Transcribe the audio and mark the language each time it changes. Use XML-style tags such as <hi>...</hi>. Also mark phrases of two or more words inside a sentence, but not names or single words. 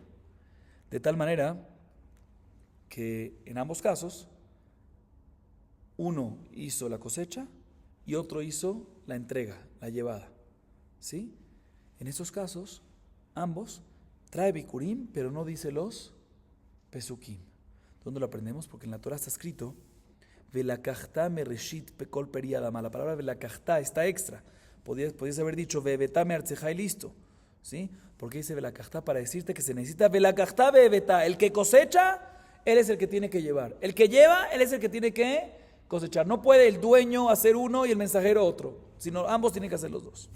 <es>De tal manera que en ambos casos, uno hizo la cosecha y otro hizo la entrega, la llevada. ¿Sí? En esos casos, ambos trae Bikurim, pero no dice los Pesukim. ¿Dónde lo aprendemos? Porque en la Torah está escrito</es> <he>ולקחת מראשית כל פרי האדמה.</he> <es>La palabra Velakachtá está extra. Podías haber dicho</es> <he>והבאת מארצך</he> <es>y listo. ¿Sí? Porque dice Velakachtá para decirte que se necesita</es> <he>ולקחת והבאת.</he> <es>El que cosecha, él es el que tiene que llevar. El que lleva, él es el que tiene que cosechar. No puede el dueño hacer uno y el mensajero otro, sino ambos tienen que hacer los dos.</es>